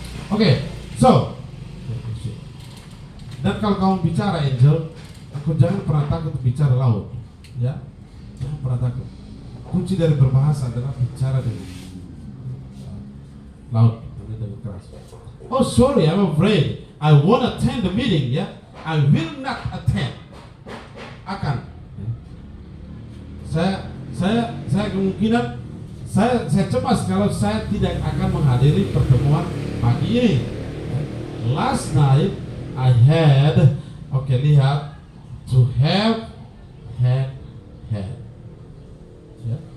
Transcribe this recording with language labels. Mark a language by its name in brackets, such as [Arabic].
[Indonesian] Oke, so. Dan kalau kamu bicara Angel, aku jangan pernah takut bicara laut, ya. Jangan pernah takut. Kunci dari berbahasa adalah bicara dengan laut, dengan keras. [English] Oh, sorry, I'm afraid I won't attend the meeting, ya. I will not attend. Akan. [Indonesian] Saya kemungkinan saya cemas kalau saya tidak akan menghadiri pertemuan pagi ini. [English] Last night I had, [Indonesian] oke, lihat, [English] to have, had. Ya.